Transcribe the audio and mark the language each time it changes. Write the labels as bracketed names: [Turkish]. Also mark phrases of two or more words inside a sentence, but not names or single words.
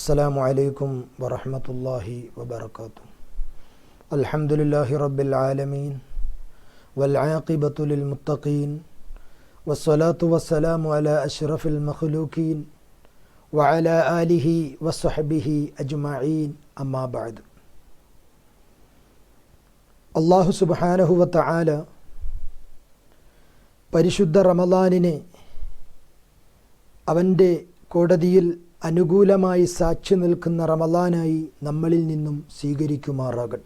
[Arabic] السلام عليكم ورحمة الله وبركاته. الحمد لله رب العالمين والعاقبة للمتقين والصلاة والسلام على أشرف المخلوقين وعلى آله وصحبه أجمعين أما بعد. [Malayalam] അല്ലാഹു [Arabic] سبحانه وتعالى [Malayalam] പരിശുദ്ധ റമളാനിനെ അവൻ്റെ കോടതിയിൽ അനുകൂലമായി സാക്ഷി നിൽക്കുന്ന റമളാനായി നമ്മളിൽ നിന്നും സ്വീകരിക്കുമാറാകട്ടെ.